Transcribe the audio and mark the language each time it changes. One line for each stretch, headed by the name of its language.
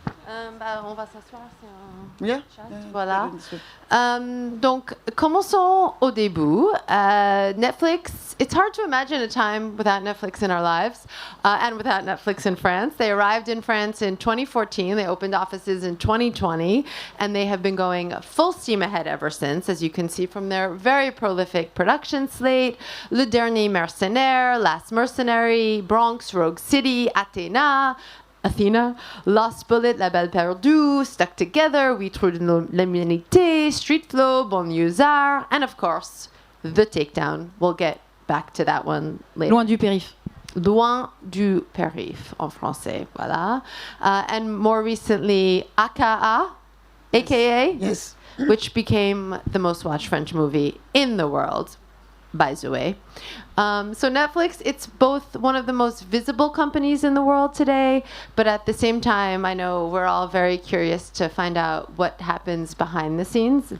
French: On va s'asseoir, c'est un chat. Voilà. Donc, commençons au début.
English: Netflix, it's hard to imagine a time without Netflix in our lives and without Netflix in France. They arrived in France in 2014. They opened offices in 2020, and they have been going full steam ahead ever since, as you can see from their very prolific production slate. Le Dernier Mercenaire, Last Mercenary, Bronx, Rogue City, Athena, Lost Bullet, La Belle Perdue, Stuck Together, We Trou de l'Humanité, Street Flow, Banlieusard, and of course, The Takedown. We'll get back to that one later.
French: Loin du périph'. Loin du périph' en français, voilà.
English: And more recently, AKA, Yes. which became the most watched French movie in the world, by the way. So Netflix, it's both one of the most visible companies in the world today, but at the same time, I know we're all very curious to find out what happens behind the scenes.